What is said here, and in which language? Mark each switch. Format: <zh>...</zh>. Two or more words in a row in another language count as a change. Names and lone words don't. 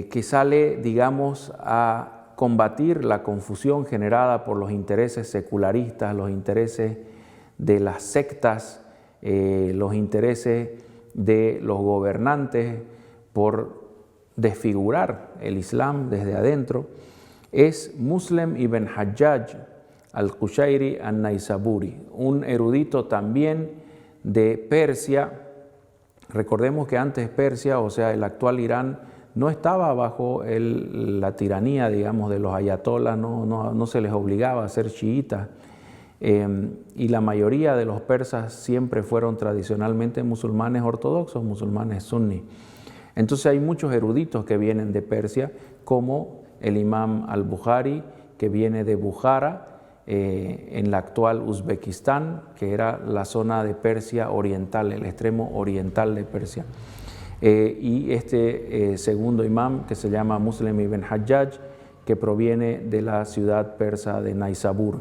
<es>que sale, digamos, a combatir la confusión generada por los intereses secularistas, los intereses de las sectas, los intereses de los gobernantes por desfigurar el Islam desde adentro, es Muslim ibn Hajjaj al-Qushayri al-Naisaburi, un erudito también de Persia. Recordemos que antes Persia, o sea, el actual Irán, no estaba bajo la tiranía, digamos, de los ayatolás, no se les obligaba a ser chiitas, y la mayoría de los persas siempre fueron tradicionalmente musulmanes ortodoxos, musulmanes sunni. Entonces hay muchos eruditos que vienen de Persia, como el imam al-Bukhari, que viene de Bukhara, en la actual Uzbekistán, que era la zona de Persia oriental, el extremo oriental de Persia. Y este segundo imam, que se llama Muslim ibn Hajjaj, que proviene de la ciudad persa de Naisabur.</es>